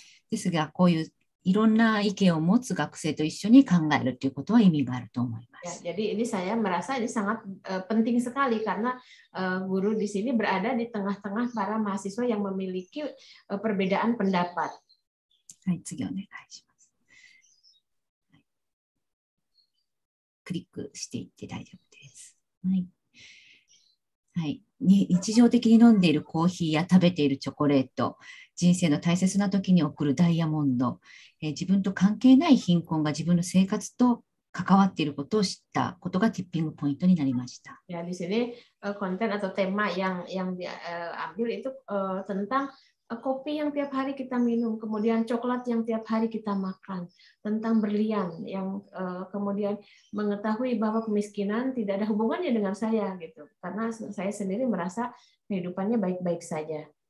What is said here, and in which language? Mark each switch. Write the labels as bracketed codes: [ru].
[ja] ですが、こういういろんな意見を持つ学生と一緒に考えるということは意味があると思います。 [id] Ya, jadi ini saya merasa ini sangat penting sekali karena guru di sini berada di tengah-tengah para mahasiswa yang memiliki perbedaan pendapat. [ja] はい、次お願いします。クリックしていって大丈夫です。はい。はい、日常的に飲んでいるコーヒーや食べているチョコレート、人生の大切な時に送るダイヤモンド、自分と関係ない貧困が自分の生活と関わっていることを知ったことがティッピングポイントになりました。 [id] Ya, di sini konten atau tema yang diambil itu tentang kopi yang tiap hari kita minum, kemudian coklat yang tiap hari kita makan, tentang berlian yang kemudian mengetahui bahwa kemiskinan tidak ada hubungannya dengan saya gitu, karena saya sendiri merasa kehidupannya baik-baik saja.